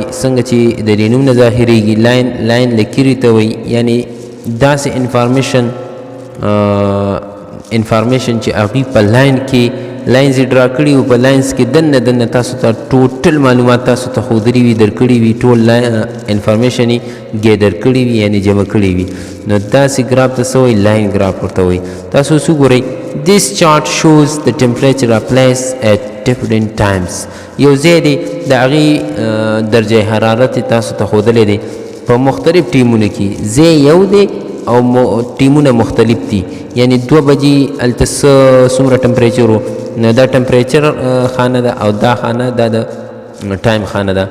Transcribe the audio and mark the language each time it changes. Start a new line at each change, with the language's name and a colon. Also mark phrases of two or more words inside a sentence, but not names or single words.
Pashto: څنګه چې د دې نوم نه ظاهرېږي، لاین لکیرې ته وایي، یعنی داسې انفارمیشن چې هغوی په لاین کې لاینز یې ډرا کړي وي، په لاینز کې دننه تاسو ته ټوټل معلومات تاسو ته ښودلي وي، درکړي وي، ټول انفارمیشن یې ګیدر کړي وي یعنی جمع کړي وي. نو داسې ګراف ته څه وایي؟
English: line graph
Pashto: ورته وایي. تاسو اوس وګورئ
English: this chart shows the temperature of place at different times.
Pashto: یو ځای دی د هغې درجه حرارت تاسو ته ښودلی دی په مختلف ټیمونو کې. ځای یو دی او ټیمونه مختلف دي، یعنی 2 بجې هلته څومره ټمپریچر و، نو دا ټمپریچر خانه ده او دا خانه دا د ټایم خانه ده.